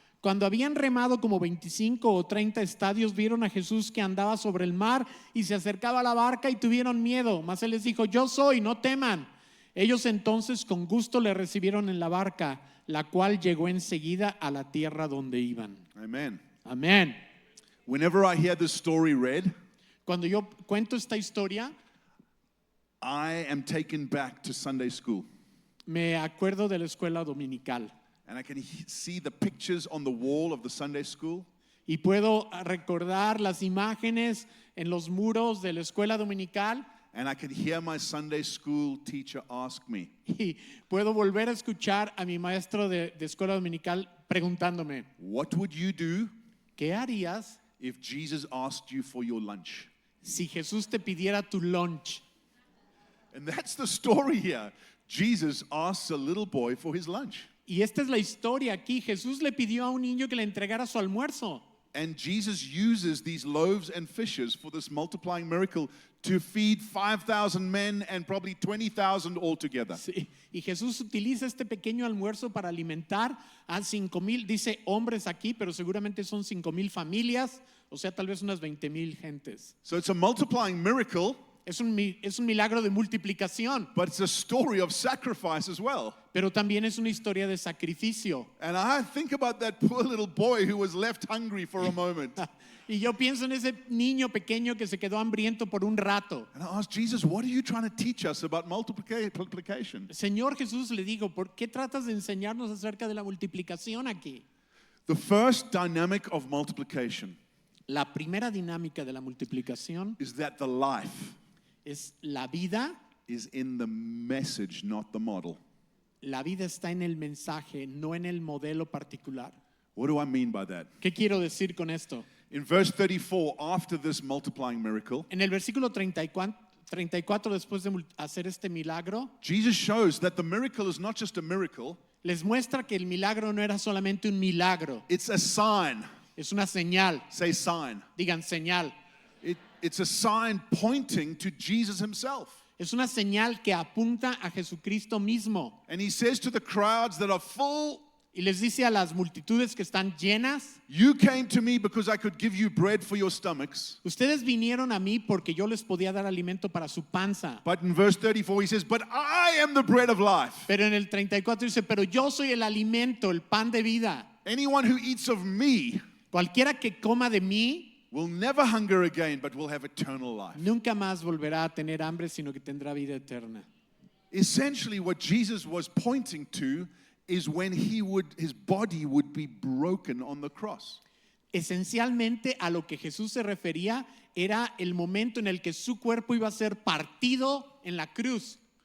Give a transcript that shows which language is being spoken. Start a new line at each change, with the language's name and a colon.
Spanish: Cuando habían remado como 25 o 30 estadios, vieron a Jesús que andaba sobre el mar y se acercaba a la barca y tuvieron miedo. Mas él les dijo: yo soy, no teman. Ellos entonces con gusto le recibieron en la barca, la cual llegó enseguida a la tierra donde iban.
English: Amen.
Spanish: Amén.
English: Whenever I hear this story read,
Spanish: Cuando yo cuento esta historia,
English: I am taken back to Sunday school.
Spanish: me acuerdo de la escuela dominical
English: And I can see the pictures on the wall of the Sunday school.
Spanish: y puedo recordar las imágenes en los muros de la escuela dominical
English: And I can hear my Sunday school teacher ask me,
Spanish: y puedo volver a escuchar a mi maestro de escuela dominical preguntándome:
English: what would you do
Spanish: ¿qué harías
English: if Jesus asked you for your lunch?
Spanish: si Jesús te pidiera tu lunch?
English: And that's the story here. Jesus asks a little boy for his lunch.
Spanish: Y esta es la historia aquí. Jesús le pidió a un niño que le entregara su almuerzo.
English: And Jesus uses these loaves and fishes for this multiplying miracle to feed 5,000 men and probably 20,000 altogether.
Spanish: Sí, y Jesús utiliza este pequeño almuerzo para alimentar a 5,000, dice hombres aquí, pero seguramente son 5,000 familias, o sea, tal vez unas 20,000 gentes.
English: So it's a multiplying miracle,
Spanish: Es un milagro de multiplicación,
English: but it's a story of sacrifice as well.
Spanish: pero también es una historia de sacrificio.
English: And I think about that poor little boy who was left hungry for a moment.
Spanish: Y yo pienso en ese niño pequeño que se quedó hambriento por un rato.
English: And I asked Jesus, what are you trying to teach us about multiplication?
Spanish: Señor Jesús, le digo, ¿por qué tratas de enseñarnos acerca de la multiplicación aquí?
English: The first dynamic of multiplication
Spanish: La primera dinámica de la multiplicación
English: is that the life
Spanish: es la vida.
English: is in the message, not the model.
Spanish: La vida está en el mensaje, no en el modelo particular.
English: What do I mean by that?
Spanish: ¿Qué quiero decir con esto?
English: In verse 34, after this multiplying miracle,
Spanish: En el versículo 34, después de hacer este milagro,
English: Jesus shows that the miracle is not just a miracle,
Spanish: les muestra que el milagro no era solamente un milagro,
English: it's a sign.
Spanish: es una señal.
English: Say sign.
Spanish: Digan señal.
English: It's a sign pointing to Jesus himself.
Spanish: Es una señal que apunta a Jesucristo mismo.
English: And he says to the crowds that are full,
Spanish: Y les dice a las multitudes que están llenas:
English: you came to me because I could give you bread for your stomachs.
Spanish: ustedes vinieron a mí porque yo les podía dar alimento para su panza.
English: But in verse 34, he says, but I am the bread of life.
Spanish: Pero en el 34 dice: pero yo soy el alimento, el pan de vida.
English: Anyone who eats of me
Spanish: Cualquiera que coma de mí
English: will never hunger again, but will have eternal life.
Spanish: nunca más volverá a tener hambre, sino que tendrá vida eterna.
English: Essentially, what Jesus was pointing to is when his body would be broken on the cross.
Spanish: Esencialmente a lo que Jesús se refería era el momento en el que su cuerpo iba a ser partido en la cruz.